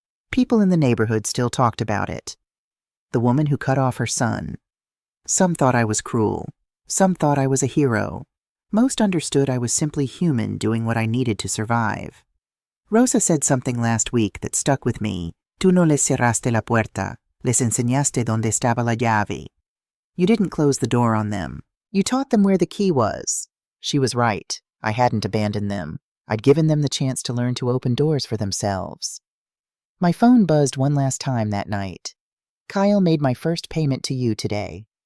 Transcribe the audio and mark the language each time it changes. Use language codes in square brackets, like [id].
[en] People in the neighborhood still talked about it. The woman who cut off her son. Some thought I was cruel. Some thought I was a hero. Most understood I was simply human doing what I needed to survive. Rosa said something last week that stuck with me. [es] "Tú no les cerraste la puerta, les enseñaste dónde estaba la llave." [en] You didn't close the door on them. You taught them where the key was. She was right. I hadn't abandoned them. I'd given them the chance to learn to open doors for themselves. My phone buzzed one last time that night. "Kyle made my first payment to you today.